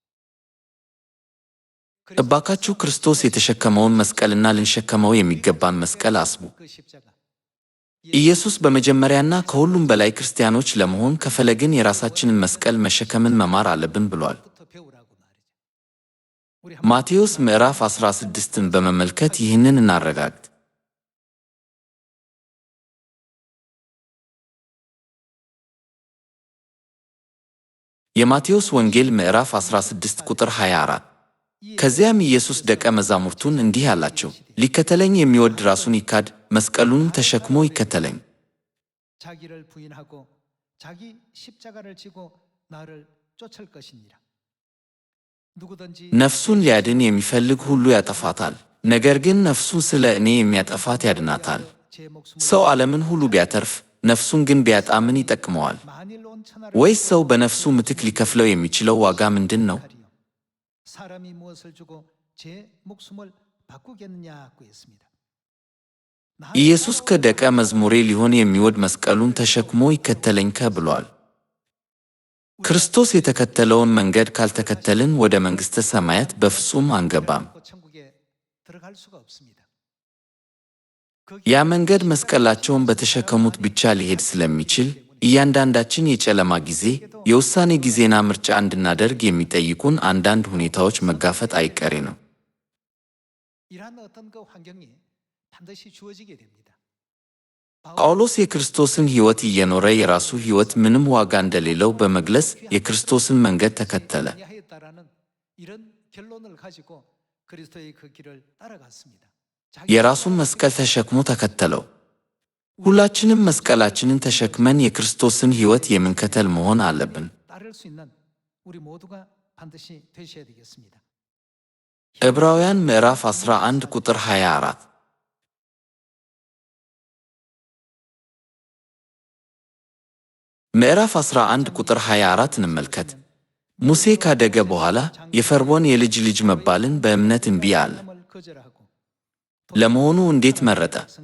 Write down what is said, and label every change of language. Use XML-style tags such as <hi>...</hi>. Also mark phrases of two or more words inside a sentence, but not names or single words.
<am>እባካችሁ ክርስቶስ የተሸከመውን መስቀልና ልንሸከመው የሚገባን መስቀል አስቡ።</am> <ko>그 십자가</ko> <am>ኢየሱስ በመጀመሪያና ከሁሉም በላይ ክርስቲያኖች ለመሆን ከፈለግን የራሳችንን መስቀል መሸከምን መማር አለብን ብሏል።</am> <ko>부터 배우라고 말이죠. 우리</ko> <am>ማቴዎስ ምዕራፍ 16ን በመመልከት ይህንን እናረጋግጥ። የማቴዎስ ወንጌል ምዕራፍ 16 ቁጥር 24። ከዚያም ኢየሱስ ደቀ መዛሙርቱን እንዲህ አላቸው፣ ሊከተለኝ የሚወድ ራሱን ይካድ፣ መስቀሉንም ተሸክሞ ይከተለኝ።</am> <ko>자기를 부인하고 자기 십자가를 지고 나를 쫓을 것이니라. 누구든지</ko> <am>ነፍሱን ሊያድን የሚፈልግ ሁሉ ያጠፋታል፣ ነገር ግን ነፍሱን ስለ እኔ የሚያጠፋት ያድናታል።</am> <ko>제 목숨을</ko> <am>ሰው ዓለምን ሁሉ ቢያተርፍ ነፍሱን ግን ቢያጣ ምን ይጠቅመዋል?</am> <ko>만일 온 천하를</ko> <am>ወይስ ሰው በነፍሱ ምትክ ሊከፍለው የሚችለው ዋጋ ምንድን ነው?</am> <ko>가리요. 사람이 무엇을 주고 제 목숨을 바꾸겠느냐고 했습니다.</ko> <am>ኢየሱስ ከደቀ መዝሙሬ ሊሆን የሚወድ መስቀሉን ተሸክሞ ይከተለኝ ብሏል። ክርስቶስ የተከተለውን መንገድ ካልተከተልን ወደ መንግሥተ ሰማያት በፍጹም አንገባም።</am> <ko>천국에 들어갈 수가 없습니다.</ko> <am>ያ መንገድ መስቀላቸውን በተሸከሙት ብቻ ሊሄድ ስለሚችል እያንዳንዳችን የጨለማ ጊዜ፣ የውሳኔ ጊዜና ምርጫ እንድናደርግ የሚጠይቁን አንዳንድ ሁኔታዎች መጋፈጥ አይቀሬ ነው።</am> <ko>이러한 어떤 그 환경이 반드시 주어지게 됩니다.</ko> <am>ጳውሎስ የክርስቶስን ሕይወት እየኖረ የራሱ ሕይወት ምንም ዋጋ እንደሌለው በመግለጽ የክርስቶስን መንገድ ተከተለ።</am> <ko>했다라는 이런 결론을 가지고 그리스도의 그 길을 따라갔습니다.</ko> <am>የራሱን መስቀል ተሸክሞ ተከተለው። ሁላችንም መስቀላችንን ተሸክመን የክርስቶስን ሕይወት የምንከተል መሆን አለብን።</am> <ko>따를 수 있는 우리 모두가 반드시 되셔야 되겠습니다.</ko> <am>ዕብራውያን ምዕራፍ 11 ቁጥር 24። ምዕራፍ 11 ቁጥር 24 እንመልከት። ሙሴ ካደገ በኋላ የፈርዖን የልጅ ልጅ መባልን በእምነት እምቢ አለ። ለመሆኑ እንዴት መረጠ?</am>